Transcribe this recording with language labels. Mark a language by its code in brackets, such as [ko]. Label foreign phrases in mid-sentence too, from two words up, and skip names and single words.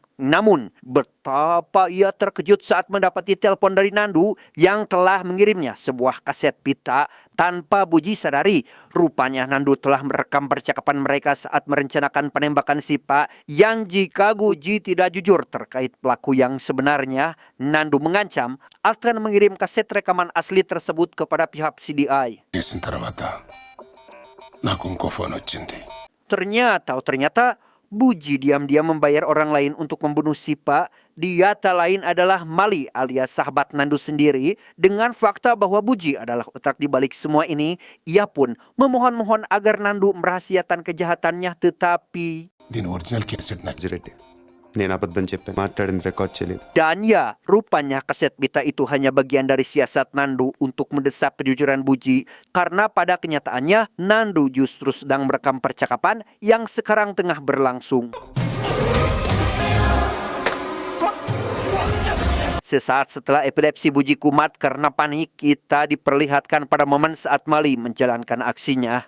[id] Namun, betapa ia terkejut saat mendapati telepon dari Nandu yang telah mengirimnya sebuah kaset pita tanpa Buji sadari. Rupanya Nandu telah merekam percakapan mereka saat merencanakan penembakan Sipa yang jika Buji tidak jujur terkait pelaku yang sebenarnya, Nandu mengancam akan mengirim kaset rekaman asli tersebut kepada pihak CDI. [te] చేసిన తర్వాత నాకు ఇంకో ఫోన్ వచ్చింది. [id] Ternyata Buji diam-diam membayar orang lain untuk membunuh Sipa. Dia tak lain adalah Mali alias sahabat Nandu sendiri. Dengan fakta bahwa Buji adalah otak di balik semua ini, ia pun memohon-mohon agar Nandu merahasiakan kejahatannya, tetapi [te] దీని [en] original cassette [te] నాకు రెడ్డి నేను అబద్ధం చెప్పాను మాట్లాడింది రికార్డ్ చేయలేదు [id] dan ya, rupanya kaset pita itu hanya bagian dari siasat Nandu untuk mendesak kejujuran Buji. Karena pada kenyataannya, Nandu justru sedang merekam percakapan yang sekarang tengah berlangsung. Sesaat setelah epilepsi Buji kumat karena panik, kita diperlihatkan pada momen saat Mali menjalankan aksinya.